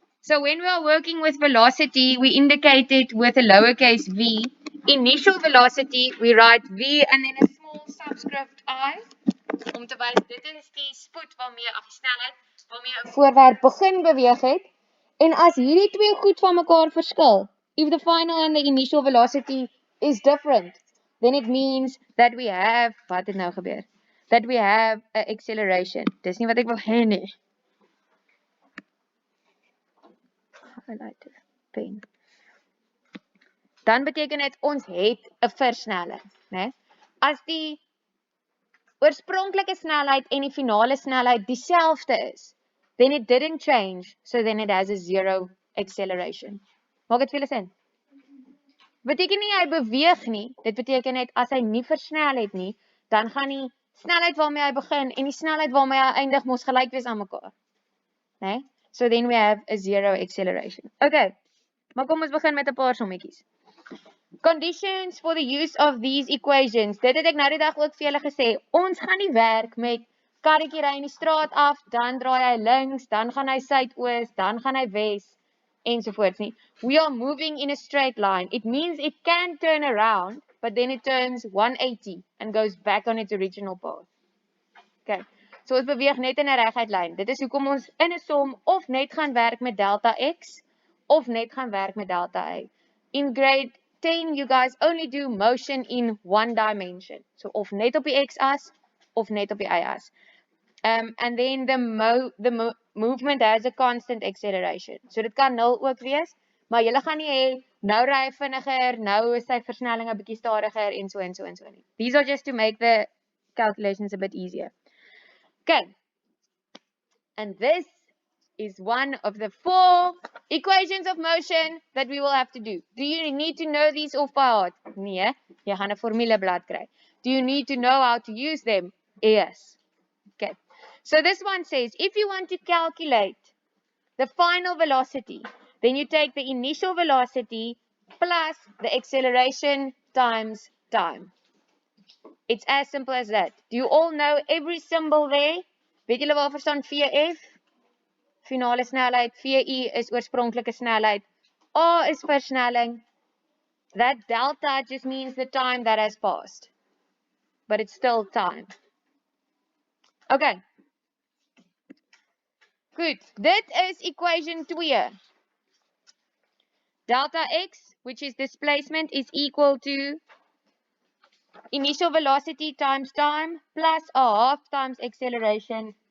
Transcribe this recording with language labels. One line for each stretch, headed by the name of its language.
English: So when we are working with velocity, we indicate it with a lowercase v. Initial velocity, we write v and then a small subscript I.
Afrikaans: Om te wys, dit is die spoed waarmee, of die snelheid, waarmee 'n voorwerp begin beweeg het. En as hierdie twee goed van mekaar verskil,
English: if the final and the initial velocity is different, then it means that we have,
Afrikaans: wat het nou gebeur?
English: That we have an acceleration.
Afrikaans: Dis nie wat ek wil hê nie.
English: Highlighter, pen.
Afrikaans: Dan beteken dit ons het 'n versnelling, né? As die oorspronklike snelheid en die finale snelheid dieselfde is,
English: then it didn't change, so then it has a zero acceleration.
Afrikaans: Maak dit vir julle sin? Beteken nie hy beweeg nie, dit beteken net as hy nie versnel het nie, dan gaan die snelheid waarmee hy begin en die snelheid waarmee hy eindig mos gelyk wees aan mekaar. Né?
English: So then we have a zero acceleration.
Afrikaans: Okay, maar kom ons begin met 'n paar sommetjies.
English: Conditions for the use of these equations.
Afrikaans: Dit het ek nou die dag ook vir julle gesê. Ons gaan nie werk met karretjie ry in die straat af, dan draai hy links, dan gaan hy suidoos, dan gaan hy wes ensovoorts nie.
English: We are moving in a straight line. It means it can turn around, but then it turns 180 and goes back on its original path. Okay.
Afrikaans: So ons beweeg net in 'n reguit lyn. Dit is hoekom ons in 'n som of net gaan werk met delta x of net gaan werk met delta y.
English: In grade 10 you guys only do motion in one dimension.
Afrikaans: So of net op die x-as of net op die y-as.
English: And then the movement has a constant acceleration.
Afrikaans: So dit kan 0 ook wees, maar julle gaan nie hê nou ry hy vinniger, nou is sy versnelling 'n bietjie stadiger en so en so en so nie.
English: These are just to make the calculations a bit easier. Okay. And this is one of the 4 equations of motion that we will have to do. Do you need to know these off by heart?
Afrikaans: Nee, jy gaan 'n formuleblad kry.
English: Do you need to know how to use them? Yes. Okay. So this one says, if you want to calculate the final velocity, then you take the initial velocity plus the acceleration times time. It's as simple as that. Do you all know every symbol there?
Afrikaans: Weet julle waarvoor staan VF? Finale snelheid. VI is oorspronklike snelheid. A is versnelling.
English: That delta just means the time that has passed. But it's still time. Okay.
Afrikaans: Goed. Dit is equation 2.
English: Delta x, which is displacement, is equal to initial velocity times time plus a half times acceleration.